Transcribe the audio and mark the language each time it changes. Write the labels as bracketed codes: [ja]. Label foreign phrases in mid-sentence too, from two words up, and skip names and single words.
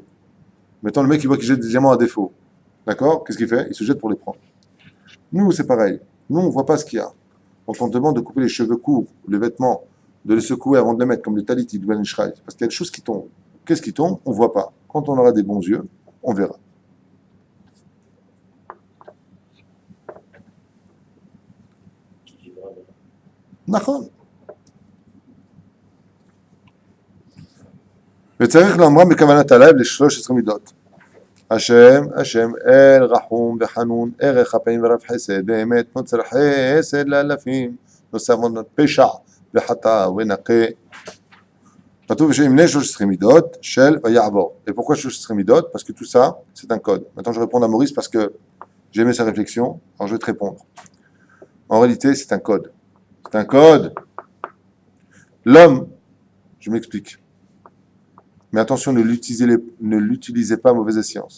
[fr] Maintenant, le mec, il voit qu'il jette des diamants à défaut. D'accord? Qu'est-ce qu'il fait? Il se jette pour les prendre. Nous, c'est pareil. Nous, on ne voit pas ce qu'il y a. Quand on demande de couper les cheveux courts, les vêtements, de les secouer avant de les mettre, comme le talit du Ben Ishraï, parce qu'il y a des choses qui tombent. Qu'est-ce qui tombe? On ne voit pas. Quand on aura des bons yeux, on verra. [he] נכון. וצריך לומר בכוונת הלב ל13 מידות. השם, אל רחום וחנון, ערך אפיים ורב חסד, באמת נוצר חסד לאלפים, נוסף מות פשע וחטא ונקה. כתוב שימנה 13 מידות של ויעבור. [fr] Et pourquoi 13 מידות? Parce que tout ça, c'est un code. Maintenant, je réponds à Maurice parce que j'ai aimé sa réflexion, alors je vais te répondre. En réalité, c'est un code. C'est un code. L'homme, je m'explique. Mais attention, ne l'utilisez pas à mauvaise science.